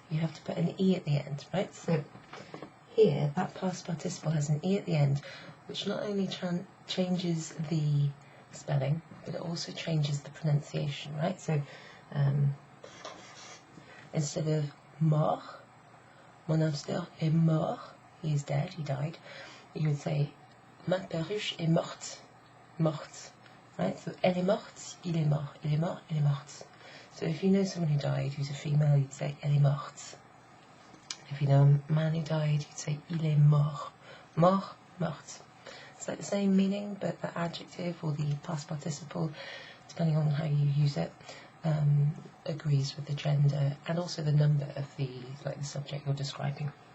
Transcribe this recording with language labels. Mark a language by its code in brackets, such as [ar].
[en] You have to put an E at the end, right? So here, that past participle has an E at the end, which not only changes the spelling, but it also changes the pronunciation, right? So instead of mort, [fr] mon hamster est mort, [en] he is dead, he died, you would say [fr] ma perruche est morte, morte, [en] right? [fr] So elle est morte, il est mort, il est mort, elle est morte. [en] So if you know someone who died who's a female, you'd say [fr] elle est morte. [en] If you know a man who died, you'd say [fr] il est mort, mort, morte. [en] It's like the same meaning, but the adjective or the past participle, depending on how you use it, agrees with the gender and also the number of the subject you're describing.